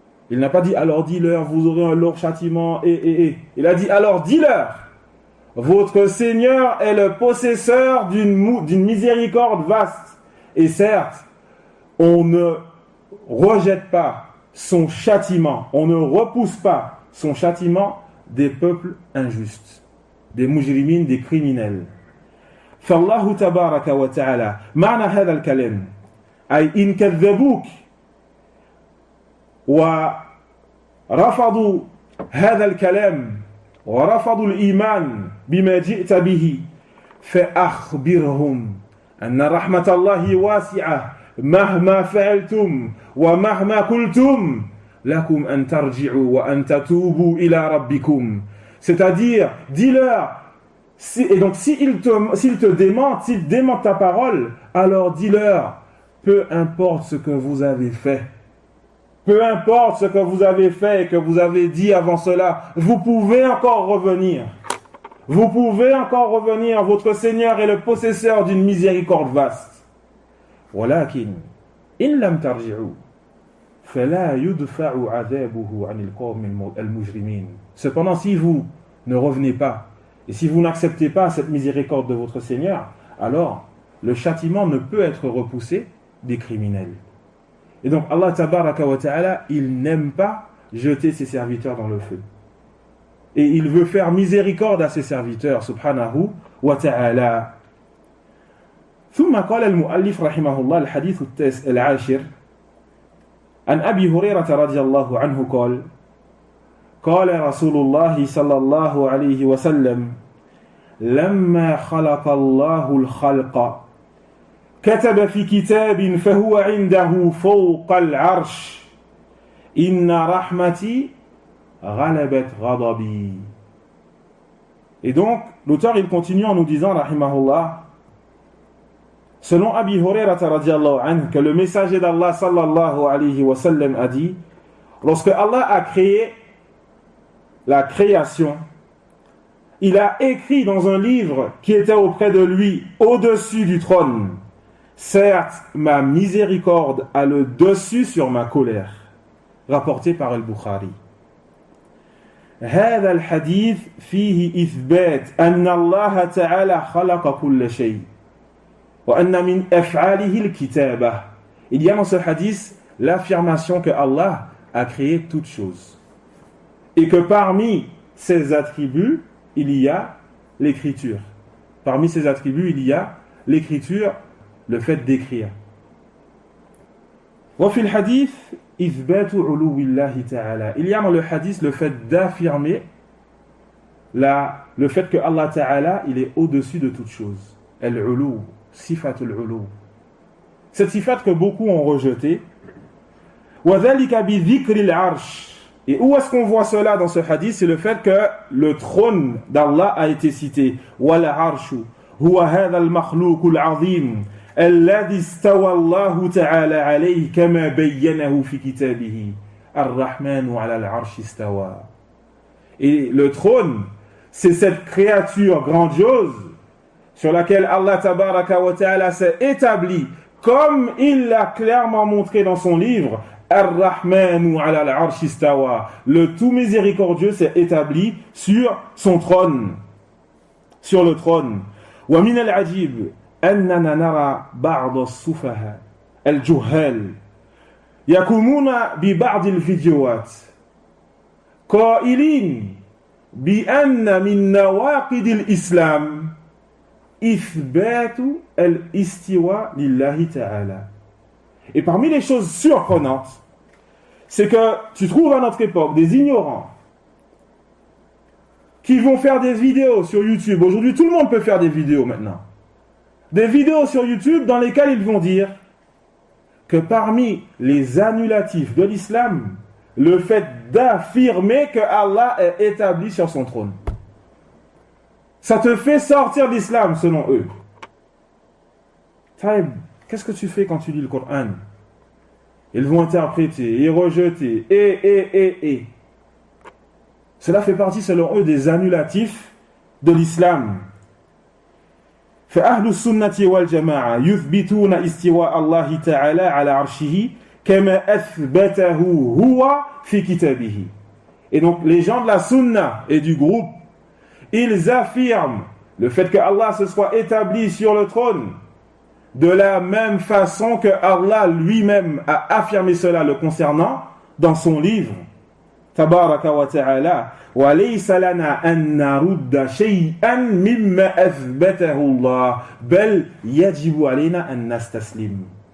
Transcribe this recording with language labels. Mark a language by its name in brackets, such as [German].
[French] Il n'a pas dit, alors dis-leur, vous aurez un lourd châtiment, Il a dit, alors dis-leur, votre Seigneur est le possesseur d'une miséricorde vaste. Et certes, on ne rejette pas son châtiment, on ne repousse pas son châtiment des peuples injustes, des mujrimines, des criminels. [Arabic] فالله تبارك وتعالى معنى هذا الكلام أي إن كذبوك ورفضوا هذا الكلام ورفضوا الإيمان بما جئت به فأخبرهم أن رحمة الله واسعة مهما فعلتم ومهما قلتم لكم أن ترجعوا وأن تتوبوا إلى ربكم. [French] C'est-à-dire, dis-leur, et donc s'ils te démentent ta parole, alors dis-leur, peu importe ce que vous avez fait, peu importe ce que vous avez fait et que vous avez dit avant cela, vous pouvez encore revenir. Vous pouvez encore revenir, votre Seigneur est le possesseur d'une miséricorde vaste. [Arabic] ولكن إن لم ترجعوا فلا يدفع عذابه عن القوم المجرمين. [French] Cependant, si vous ne revenez pas, et si vous n'acceptez pas cette miséricorde de votre Seigneur, alors le châtiment ne peut être repoussé des criminels. Et donc Allah tabaraka wa ta'ala, il n'aime pas jeter ses serviteurs dans le feu. Et il veut faire miséricorde à ses serviteurs, subhanahu wa ta'ala. [Arabic] ثم قال المؤلف رحمه الله الحديث العاشر عن أبي هريرة رضي الله عنه قال قال رسول الله صلى الله عليه وسلم لما خلق الله الخلق كتب في كتاب فهو عنده فوق العرش إن رحمتي غلبت غضبي. [French] Et donc l'auteur il continue en nous disant rahimahullah, selon Abi Hurairah radiyallahu anhu, que le messager d'Allah sallallahu alayhi wa sallam a dit, lorsque Allah a créé la création, il a écrit dans un livre qui était auprès de lui, au-dessus du trône, certes, ma miséricorde a le dessus sur ma colère. Rapporté par Al-Bukhari. [Arabic] هذا الحديث فيه إثبات أن الله تعالى خلق كل شيء وأن من أفعاله الكتابة. [French] Il y a dans ce hadith l'affirmation que Allah a créé toutes choses. Et que parmi ses attributs, il y a l'écriture. Parmi ses attributs, il y a l'écriture, le fait d'écrire. [Arabic] وفي الحديث إثبات علو الله تعالى. [French] Il y a dans le hadith le fait d'affirmer le fait que Allah Ta'ala, il est au-dessus de toute chose. Al-ulu, sifatul ulu. Cette sifat que beaucoup ont rejetée. [Arabic] وذلك بذكر العرش. [French] Et où est-ce qu'on voit cela dans ce hadith? C'est le fait que le trône d'Allah a été cité. [Arabic] وَالْعَرْشُ هُوَ هَذَا الْمَخْلُوقُ الْعَظِيمُ الذي استوى الله تعالى عليه كما بينه في كتابه الرحمن على العرش استوى. [French] Et le trône, c'est cette créature grandiose sur laquelle Allah tabaraka wa ta'ala s'est établi, comme il l'a clairement montré dans son livre. [Arabic] Ar-Rahmanu ala al-arsh istawa. [French] Le tout miséricordieux s'est établi sur son trône, sur le trône. [Arabic] Wa min al-ajib أننا نرى بعض السفهاء الجهال يقومون ببعض الفيديوهات قائلين بأن من نواقض الإسلام إثبات الاستواء لله تعالى. [French] Et parmi les choses surprenantes, c'est que tu trouves à notre époque des ignorants qui vont faire des vidéos sur YouTube. Aujourd'hui, tout le monde peut faire des vidéos maintenant. Des vidéos sur YouTube dans lesquelles ils vont dire que parmi les annulatifs de l'islam, le fait d'affirmer que Allah est établi sur son trône. Ça te fait sortir d'islam selon eux. Taïb, qu'est-ce que tu fais quand tu lis le Coran? Ils vont interpréter et rejeter et. Cela fait partie selon eux des annulatifs de l'islam. فأهل السنة والجماعة يثبتون استواء الله تعالى على عرشه كما أثبته هو في كتابه. Et donc les gens de la sunna et du groupe, ils affirment le fait que Allah se soit établi sur le trône de la même façon que Allah lui-même a affirmé cela le concernant dans son livre. [Arabic] Tabaraka wa ta'ala. وَلَيْسَ لَنَا أَن نَّرُدَّ شَيْئًا مِّمَّا أَثْبَتَهُ اللَّهُ بَلْ يَجِبُ عَلَيْنَا أَن نَّسْتَسْلِمَ.